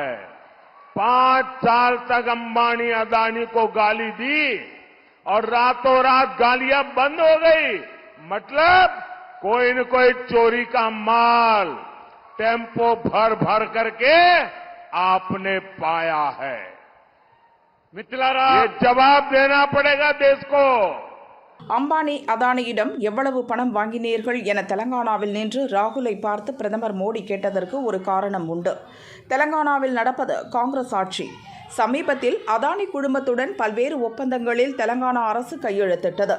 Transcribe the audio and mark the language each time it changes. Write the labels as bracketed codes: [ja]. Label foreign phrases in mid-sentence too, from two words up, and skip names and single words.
[hi] 5 साल तक अंबानी, अडानी को गाली दी और रातों रात गालियां बंद हो गई। मतलब कोई न कोई चोरी का माल टेम्पो भर भर करके आपने पाया है। ये जवाब देना पड़ेगा देश को। [ta] அம்பானி, அதானியிடம் எவ்வளவு பணம் வாங்கினீர்கள் என தெலங்கானாவில் நின்று ராகுலை பார்த்து பிரதமர் மோடி கேட்டதற்கு ஒரு காரணம் உண்டு. தெலங்கானாவில் நடப்பது காங்கிரஸ் ஆட்சி. சமீபத்தில் அதானி குழுமத்துடன் பல்வேறு ஒப்பந்தங்களில் தெலங்கானா அரசு கையெழுத்திட்டது.